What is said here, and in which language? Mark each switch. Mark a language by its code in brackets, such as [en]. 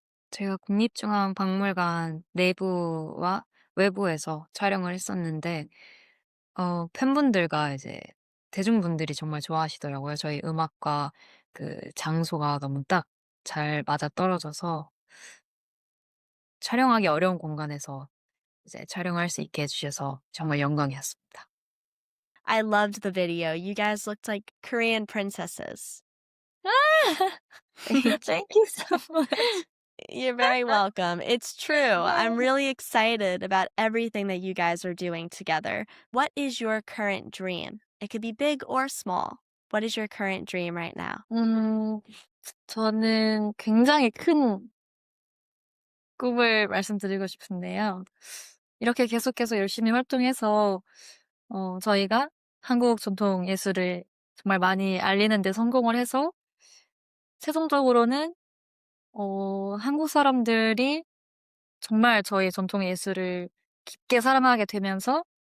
[ko] 제가 국립중앙박물관 내부와 외부에서 촬영을 했었는데, 팬분들과 이제 대중분들이 정말 좋아하시더라고요. 저희 음악과 그 장소가 너무 딱 잘 맞아떨어져서 촬영하기 어려운 공간에서 이제 촬영할 수 있게 해주셔서 정말 영광이었습니다. [en] I loved the video. You guys looked like Korean princesses. Thank you so much. You're very welcome. It's true. I'm really excited about everything that you guys are doing together. What is your current dream? It could be big or small. What is your current dream right now? [ko] 저는 굉장히 큰 꿈을 말씀드리고 싶은데요. 이렇게 계속해서 열심히 활동해서 저희가 한국 전통 예술을 정말 많이 알리는 데 성공을 해서 최종적으로는 한국 사람들이 정말 저희 전통 예술을 깊게 사랑하게 되면서